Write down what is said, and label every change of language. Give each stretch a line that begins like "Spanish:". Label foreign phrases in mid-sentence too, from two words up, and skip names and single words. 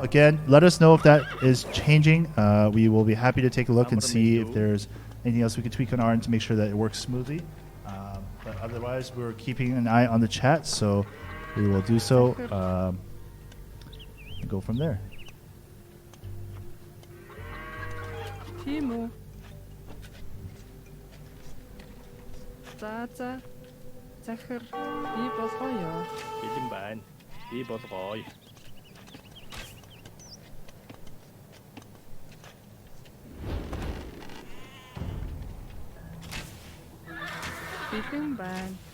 English: Again, let us know if that is changing. We will be happy to take a look and see if there's anything else we can tweak on our end to make sure that it works smoothly. But otherwise, we're keeping an eye on the chat, so we will do so and go from there. Timo.
Mongolian: За. Захир би болгоё. Бэлэн байна. Би болгоё. Бэлэн байна.